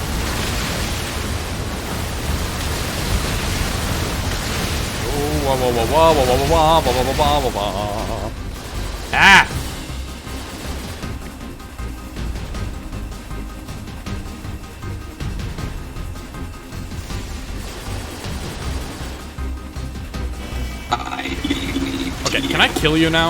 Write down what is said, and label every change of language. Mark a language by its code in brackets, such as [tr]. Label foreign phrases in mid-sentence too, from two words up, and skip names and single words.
[en] Oh, wah, wah, wah, wah, wah, wah, wah, wah, wah, wah, wah, wah. Ah! I believe Okay, can I kill you now?